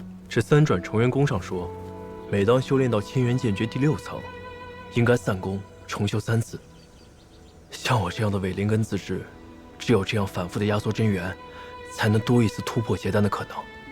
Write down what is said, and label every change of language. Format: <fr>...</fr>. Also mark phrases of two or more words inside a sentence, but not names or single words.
<zh>這三轉重元功上說，每當修煉到千元劍诀第6層，應該散功重修3次。像我這樣的伪靈根自制，只有這樣反复的压縮真元，才能多一次突破结丹的可能。</zh>